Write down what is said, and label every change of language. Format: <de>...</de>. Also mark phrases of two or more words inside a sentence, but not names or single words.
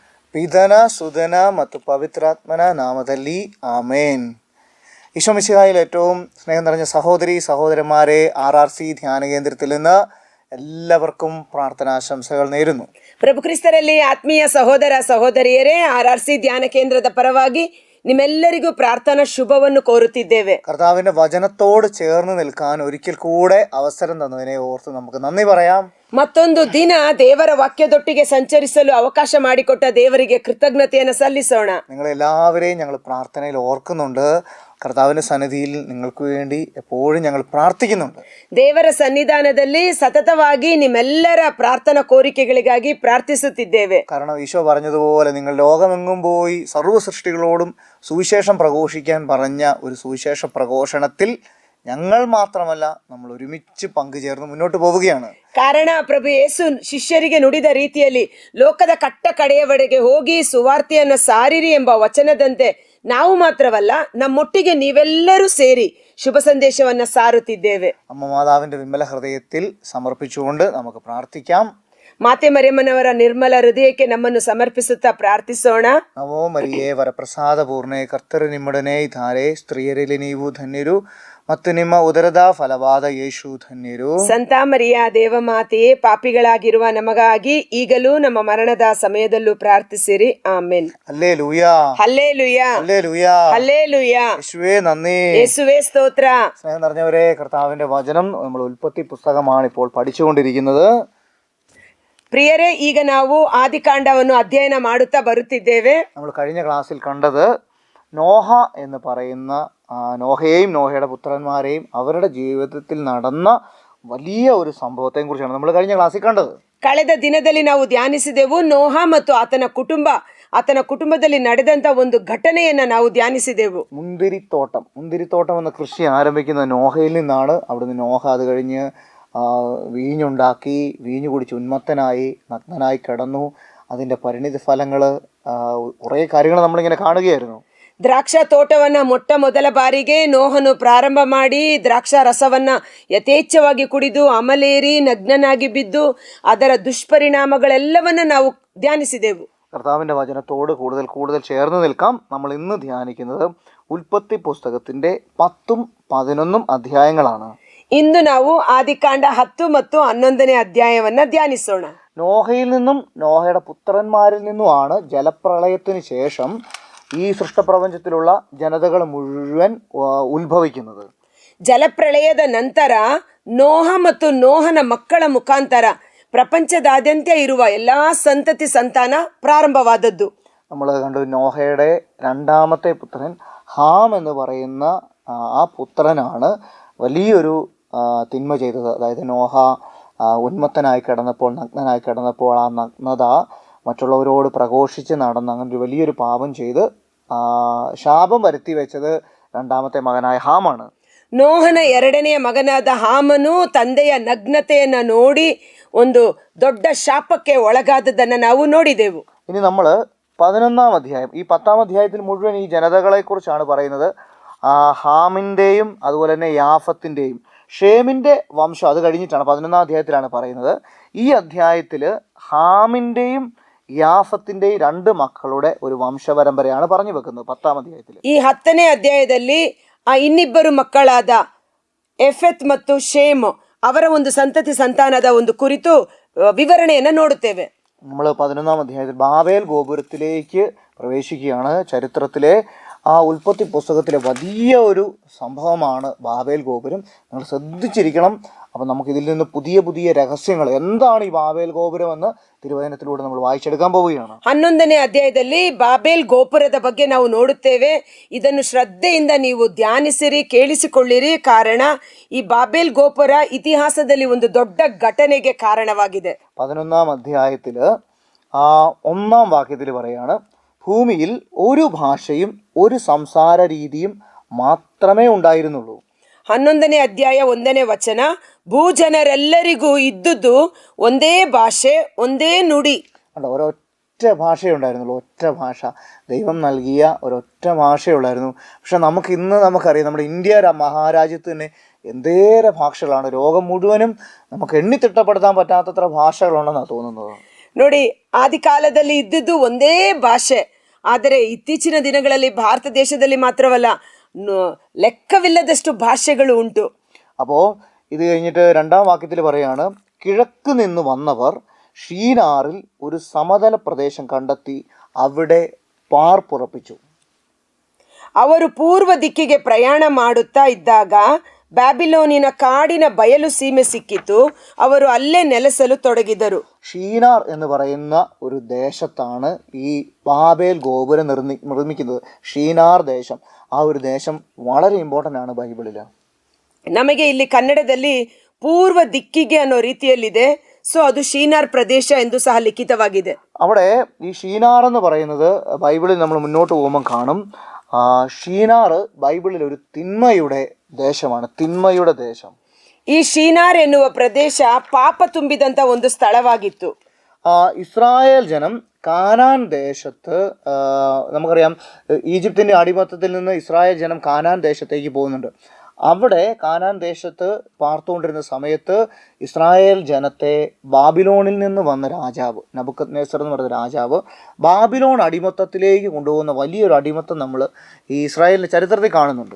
<kn>ಪಿತನ ಸುಧನ ಮತ್ತು ಪವಿತ್ರಾತ್ಮನ ನಾಮದಲ್ಲಿ ആമേൻ.</kn> <ml>ഈശോ മിശിഹായിൽ ഏറ്റവും സ്നേഹം നിറഞ്ഞ സഹോദരി സഹോദരന്മാരെ, RRC ധ്യാന കേന്ദ്രത്തിൽ നിന്ന് എല്ലാവർക്കും പ്രാർത്ഥനാശംസകൾ നേരുന്നു.</ml> <kn>ಪ್ರಭು ಕ್ರಿಸ್ತರಲ್ಲಿ ಆತ್ಮೀಯ ಸಹೋದರ ಸಹೋದರಿಯರೇ, RRC ಧ್ಯಾನ ಕೇಂದ್ರದ ಪರವಾಗಿ ನಿಮ್ಮೆಲ್ಲರಿಗೂ ಪ್ರಾರ್ಥನಾ ಶುಭವನ್ನು ಕೋರುತ್ತಿದ್ದೇವೆ.</kn> <ml>കർത്താവിന്റെ വചനത്തോട് ചേർന്ന് നിൽക്കാൻ ഒരിക്കൽ കൂടെ അവസരം തന്നതിനെ ഓർത്ത് നമുക്ക് നന്ദി പറയാം.</ml> <kn>ಮತ್ತೊಂದು ದಿನ ದೇವರ ವಾಕ್ಯದೊಟ್ಟಿಗೆ ಸಂಚರಿಸಲು ಅವಕಾಶ ಮಾಡಿಕೊಟ್ಟ ದೇವರಿಗೆ ಕೃತಜ್ಞತೆಯನ್ನು ಸಲ್ಲಿಸೋಣ.</kn> <ml>നിങ്ങളെല്ലാവരെയും ഞങ്ങൾ പ്രാർത്ഥനയിൽ ഓർക്കുന്നുണ്ട്. കർത്താവിന്റെ സന്നിധിയിൽ നിങ്ങൾക്ക് വേണ്ടി എപ്പോഴും ഞങ്ങൾ പ്രാർത്ഥിക്കുന്നുണ്ട്.</ml> <kn>ದೇವರ ಸನ್ನಿಧಾನದಲ್ಲಿ ಸತತವಾಗಿ ನಿಮ್ಮೆಲ್ಲರ ಪ್ರಾರ್ಥನಾ ಕೋರಿಕೆಗಳಿಗಾಗಿ ಪ್ರಾರ್ಥಿಸುತ್ತಿದ್ದೇವೆ.</kn> <ml>കാരണം ഈശോ പറഞ്ഞതുപോലെ നിങ്ങൾ ലോകമെങ്ങും പോയി സർവ്വ സൃഷ്ടികളോടും സുവിശേഷം പ്രഘോഷിക്കാൻ പറഞ്ഞ ഒരു സുവിശേഷ പ്രഘോഷണത്തിൽ ഞങ്ങൾ മാത്രമല്ല, നമ്മൾ ഒരുമിച്ച് പങ്കുചേർന്ന് മുന്നോട്ട് പോവുകയാണ്.</ml> <kn>ಕಾರಣ ಪ್ರಭು ಯೇಸು ಶಿಷ್ಯರಿಗೆ ನುಡಿದ ರೀತಿಯಲ್ಲಿ ಲೋಕದ ಕಟ್ಟ ಕಡೆಯವರೆಗೆ ಹೋಗಿ ಸುವಾರ್ತೆಯನ್ನು ಸಾರಿರಿ ಎಂಬ ವಚನದಂತೆ ನಾವು ಮಾತ್ರವಲ್ಲ, ನಮ್ಮೊಟ್ಟಿಗೆ ನೀವೆಲ್ಲರೂ ಸೇರಿ ಶುಭ ಸಂದೇಶವನ್ನ ಸಾರುತ್ತಿದ್ದೇವೆ.</kn> <ml>അമ്മ മാതാവിന്റെ വിമല ഹൃദയത്തിൽ സമർപ്പിച്ചുകൊണ്ട് നമുക്ക് പ്രാർത്ഥിക്കാം.</ml> <kn>ಮಾತೆ ಮರಿಯಮ್ಮನವರ ನಿರ್ಮಲ ಹೃದಯಕ್ಕೆ ನಮ್ಮನ್ನು ಸಮರ್ಪಿಸುತ್ತಾ ಪ್ರಾರ್ಥಿಸೋಣ. ನಮೋ ಮರಿಯೇ ವರಪ್ರಸಾದ ಪೂರ್ಣೆ, ಕರ್ತರು ನಿಮ್ಮೊಡನೆ ಇದ್ದಾರೆ, ಸ್ತ್ರೀಯರಲ್ಲಿ ನೀವು ಧನ್ಯರು ಮತ್ತು ನಿಮ್ಮ ಉದರದ ಫಲವಾದ ಯೇಸು ಧನ್ಯರು. ಸಂತ ಮರಿಯ ದೇವಮಾತೆಯೇ, ಪಾಪಿಗಳಾಗಿರುವ ನಮಗಾಗಿ ಈಗಲೂ ನಮ್ಮ ಮರಣದ ಸಮಯದಲ್ಲೂ ಪ್ರಾರ್ಥಿಸಿರಿ. ಆಮೆನ್.</kn> <ml>ഹല്ലേലൂയാ, ഹല്ലേലൂയാ, ഹല്ലേലൂയാ, ഹല്ലേലൂയാ. യേശുവേ നന്ദി, യേശുവേ സ്തോത്ര. സ്നേഹം നിറഞ്ഞവരെ, കർത്താവിന്റെ വചനം നമ്മൾ ഉൽപ്പത്തി പുസ്തകമാണ് ഇപ്പോൾ പഠിച്ചുകൊണ്ടിരിക്കുന്നത്.</ml> <kn>ಪ್ರಿಯರೇ, ಈಗ ನಾವು ಆದಿಕಾಂಡವನ್ನು ಅಧ್ಯಯನ ಮಾಡುತ್ತಾ ಬರುತ್ತಿದ್ದೇವೆ.</kn> <ml>നമ്മൾ കഴിഞ്ഞ ക്ലാസ്സിൽ കണ്ടത് നോഹ എന്ന് പറയുന്ന നോഹയെയും നോഹയുടെ പുത്രന്മാരെയും അവരുടെ ജീവിതത്തിൽ നടന്ന വലിയ ഒരു സംഭവത്തെ കുറിച്ചാണ് നമ്മൾ കഴിഞ്ഞ ക്ലാസ്സിൽ കണ്ടത്.</ml> <kn>ಕಳೆದ ದಿನದಲ್ಲಿ ನಾವು ಧ್ಯಾನಿಸಿದೆವು ನೋಹ ಮತ್ತು ಆತನ ಕುಟುಂಬದಲ್ಲಿ ನಡೆದಂತ ಒಂದು ಘಟನೆಯನ್ನ ನಾವು ಧ್ಯಾನಿಸಿದೆವು.</kn> <ml>മുന്തിരിത്തോട്ടം എന്ന കൃഷി ആരംഭിക്കുന്നത് നോഹയിൽ നിന്നാണ്. അവിടുന്ന് നോഹ അത് കഴിഞ്ഞ് വീഞ്ഞുണ്ടാക്കി, വീഞ്ഞു കുടിച്ച് ഉന്മത്തനായി നഗ്നനായി കിടന്നു. അതിൻ്റെ പരിണിത ഫലങ്ങൾ കുറേ കാര്യങ്ങൾ നമ്മളിങ്ങനെ കാണുകയായിരുന്നു.</ml> <kn>ದ್ರಾಕ್ಷಾ ತೋಟವನ್ನ ಮೊಟ್ಟ ಮೊದಲ ಬಾರಿಗೆ ನೋಹನು ಪ್ರಾರಂಭ ಮಾಡಿ ದ್ರಾಕ್ಷಾ ರಸವನ್ನ ಯಥೇಚ್ಛವಾಗಿ ಕುಡಿದು ಅಮಲೇರಿ ನಗ್ನನಾಗಿ ಬಿದ್ದು ಅದರ ದುಷ್ಪರಿಣಾಮಗಳೆಲ್ಲವನ್ನ ನಾವು ಧ್ಯಾನಿಸಿದೆವು.</kn> <ml>കർത്താവിൻ്റെ വചനത്തോട് കൂടുതൽ ചേർന്ന് നിൽക്കാം. നമ്മൾ ഇന്ന് ധ്യാനിക്കുന്നത് ഉൽപ്പത്തി പുസ്തകത്തിൻ്റെ 10ഉം 11ഉം അധ്യായങ്ങളാണ്.</ml> <kn>ಇಂದು ನಾವು ಆದಿಕಾಂಡ 10 ಮತ್ತು 11ನೇ ಅಧ್ಯಾಯವನ್ನ ಧ್ಯಾನಿಸೋಣ.</kn> <ml>നോഹയിൽ നിന്നും നോഹയുടെ പുത്രന്മാരിൽ നിന്നുമാണ് ജലപ്രളയത്തിന് ശേഷം ഈ സൃഷ്ടപ്രപഞ്ചത്തിലുള്ള ജനതകൾ മുഴുവൻ ഉത്ഭവിക്കുന്നത്.</ml> <kn>ಜಲಪ್ರಳಯದ ನಂತರ ನೋಹ ಮತ್ತು ನೋಹನ ಮಕ್ಕಳ ಮುಖಾಂತರ ಪ್ರಪಂಚದಾದ್ಯಂತ ಇರುವ ಎಲ್ಲಾ ಸಂತತಿ ಸಂತಾನ ಪ್ರಾರಂಭವಾದದ್ದು.</kn> <ml>നമ്മൾ കണ്ടു, നോഹയുടെ രണ്ടാമത്തെ പുത്രൻ ഹാം എന്ന് പറയുന്ന ആ പുത്രനാണ് വലിയൊരു തിന്മ ചെയ്തത്. അതായത് നോഹ ഉന്മത്തനായി കിടന്നപ്പോൾ, നഗ്നനായി കിടന്നപ്പോൾ ആ നഗ്നത മറ്റുള്ളവരോട് പ്രഘോഷിച്ച് നടന്ന് അങ്ങനെ ഒരു വലിയൊരു പാപം ചെയ്ത് ശാപം വരുത്തി വെച്ചത് രണ്ടാമത്തെ മകനായ ഹാമാണ്.</ml> <kn>ನೋಹನ ಎರಡನೆಯ ಮಗನಾದ ಹಾಮನು ತಂದೆಯ ನಗ್ನತೆಯನ್ನ ನೋಡಿ ಒಂದು ದೊಡ್ಡ ಶಾಪಕ್ಕೆ ಒಳಗಾದದನ್ನ ನಾವು ನೋಡಿದೆವು.</kn> <ml>ഇനി നമ്മൾ 11ാം അധ്യായം, ഈ 10ാം അധ്യായത്തിൽ മുഴുവൻ ഈ ജനതകളെ കുറിച്ചാണ് പറയുന്നത്. ഹാമിൻ്റെയും അതുപോലെ തന്നെ യാഫത്തിൻ്റെയും ഷേമിൻ്റെ വംശം അത് കഴിഞ്ഞിട്ടാണ് 11ാം അധ്യായത്തിലാണ് പറയുന്നത്. ഈ അധ്യായത്തിൽ ഹാമിൻ്റെയും യാഫത്തിൻ്റെയും 2 മക്കളുടെ ഒരു വംശപരമ്പരയാണ് പറഞ്ഞു വെക്കുന്നത് 10ാം അധ്യായത്തിൽ.</ml> <kn>ಈ 10ನೇ ಅಧ್ಯಾಯದಲ್ಲಿ ಇನ್ನಿಬ್ಬರು ಮಕ್ಕಳಾದ ಎಫೆತ್ ಮತ್ತು ಶೇಮ್ ಅವರ ಒಂದು ಸಂತತಿ ಸಂತಾನದ ಒಂದು ಕುರಿತು ವಿವರಣೆಯನ್ನು ನೋಡುತ್ತೇವೆ.</kn> <ml>നമ്മൾ 11ാം അധ്യായത്തിൽ ബാബേൽ ഗോപുരത്തിലേക്ക് പ്രവേശിക്കുകയാണ്. ചരിത്രത്തിലെ ആ ഉൽപ്പത്തി പുസ്തകത്തിലെ വലിയ ഒരു സംഭവമാണ് ബാബേൽ ഗോപുരം. നിങ്ങൾ ശ്രദ്ധിച്ചിരിക്കണം. അപ്പം നമുക്കിതിൽ നിന്ന് പുതിയ രഹസ്യങ്ങൾ, എന്താണ് ഈ ബാബേൽ ഗോപുരം എന്ന് തിരുവചനത്തിലൂടെ നമ്മൾ വായിച്ചെടുക്കാൻ പോവുകയാണ്.</ml> <kn>11ನೇ ಅಧ್ಯಾಯದಲ್ಲಿ ಬಾಬೇಲ್ ಗೋಪುರದ ಬಗ್ಗೆ ನಾವು ನೋಡುತ್ತೇವೆ. ಇದನ್ನು ಶ್ರದ್ಧೆಯಿಂದ ನೀವು ಧ್ಯಾನಿಸಿರಿ, ಕೇಳಿಸಿಕೊಳ್ಳಿರಿ. ಕಾರಣ ಈ ಬಾಬೇಲ್ ಗೋಪುರ ಇತಿಹಾಸದಲ್ಲಿ ಒಂದು ದೊಡ್ಡ ಘಟನೆಗೆ ಕಾರಣವಾಗಿದೆ.</kn> <ml>11ാം അധ്യായത്തിൽ 1ാം വാക്യത്തിൽ പറയാണ്, ഭൂമിയിൽ ഒരു ഭാഷയും ഒരു സംസാര രീതിയും മാത്രമേ ഉണ്ടായിരുന്നുള്ളൂ.</ml> <kn>11ನೇ ಅಧ್ಯಾಯ 1ನೇ ವಚನ, ಭೂಜನರೆಲ್ಲರಿಗೂ ಇದ್ದುದು ಒಂದೇ ಭಾಷೆ ಒಂದೇ ನುಡಿ.</kn> <ml>ഒരൊറ്റ ഭാഷയുണ്ടായിരുന്നുള്ളൂ, ഒറ്റ ഭാഷ. ദൈവം നൽകിയ ഒരൊറ്റ ഭാഷയുള്ളായിരുന്നു. പക്ഷെ നമുക്കറിയാം, നമ്മുടെ ഇന്ത്യ മഹാരാജ്യത്ത് തന്നെ എന്തേറെ ഭാഷകളാണ്. ലോകം മുഴുവനും നമുക്ക് എണ്ണിത്തിട്ടപ്പെടുത്താൻ പറ്റാത്തത്ര ഭാഷകളുണ്ടെന്നാണ് തോന്നുന്നത്.</ml> <kn>ನೋಡಿ, ಆದಿಕಾಲದಲ್ಲಿ ಇದ್ದಿದ್ದು ಒಂದೇ ಭಾಷೆ. ಆದರೆ ಇತ್ತೀಚಿನ ದಿನಗಳಲ್ಲಿ ಭಾರತ ದೇಶದಲ್ಲಿ ಮಾತ್ರವಲ್ಲ, ಲೆಕ್ಕವಿಲ್ಲದಷ್ಟು</kn> <ml>ഭാഷകൾ ഉണ്ടു. അപ്പോൾ ഇത് കഴിഞ്ഞിട്ട് രണ്ടാം വാക്യത്തിൽ പറയാണ്, കിഴക്ക് നിന്ന് വന്നവർ ഷീനാറിൽ ഒരു സമതല പ്രദേശം കണ്ടെത്തി അവിടെ പാർപ്പുറപ്പിച്ചു.</ml> <kn>ಅವರು ಪೂರ್ವ ದಿಕ್ಕಿಗೆ ಪ್ರಯಾಣ ಮಾಡುತ್ತಾ ಇದ್ದಾಗ ಬ್ಯಾಬಿಲೋನಿನ ಕಾಡಿನ ಬಯಲು ಸೀಮೆ ಸಿಕ್ಕಿತು. ಅವರು ಅಲ್ಲೇ ನೆಲೆಸಲು ತೊಡಗಿದರು.</kn> <ml>ഷീനാർ എന്ന് പറയുന്ന ഒരു ദേശത്താണ് ഈ ബാബേൽ ഗോപുരം നിർമ്മിക്കുന്നത്. ഷീനാർ ദേശം, ആ ഒരു ദേശം വളരെ ഇമ്പോർട്ടൻ്റ് ആണ് ബൈബിളിൽ.</ml> <kn>ನಮಗೆ ಇಲ್ಲಿ ಕನ್ನಡದಲ್ಲಿ ಪೂರ್ವ ದಿಕ್ಕಿಗೆ ಅನ್ನೋ ರೀತಿಯಲ್ಲಿದೆ. ಸೊ ಅದು ಶೀನಾರ್ ಪ್ರದೇಶ ಎಂದು ಸಹ ಲಿಖಿತವಾಗಿದೆ.</kn> <ml>അവിടെ ഈ ഷീനാർ എന്ന് പറയുന്നത് ബൈബിളിൽ നമ്മൾ മുന്നോട്ട് പോകുമ്പോൾ കാണും, ഷീനാർ ബൈബിളിൽ ഒരു തിന്മയുടെ ദേശമാണ്, തിന്മയുടെ ദേശം.</ml> <kn>ಈ ಶೀನಾರ್ ಎನ್ನುವ ಪ್ರದೇಶ ಪಾಪ ತುಂಬಿದಂತ ಒಂದು ಸ್ಥಳವಾಗಿತ್ತು.</kn> <ml>ഇസ്രായേൽ ജനം കാനാൻ ദേശത്ത്, നമുക്കറിയാം ഈജിപ്തിൻ്റെ അടിമത്തത്തിൽ നിന്ന് ഇസ്രായേൽ ജനം കാനാൻ ദേശത്തേക്ക് പോകുന്നുണ്ട്. അവിടെ കാനാൻ ദേശത്ത് പാർത്തുകൊണ്ടിരുന്ന സമയത്ത് ഇസ്രായേൽ ജനത്തെ ബാബിലോണിൽ നിന്ന് വന്ന രാജാവ്, നബുക്കദ്നേസർ എന്ന് പറയുന്ന രാജാവ്, ബാബിലോൺ അടിമത്തത്തിലേക്ക് കൊണ്ടുപോകുന്ന വലിയൊരു അടിമത്തം നമ്മൾ ഈ ഇസ്രായേലിൻ്റെ ചരിത്രത്തിൽ കാണുന്നുണ്ട്.</ml>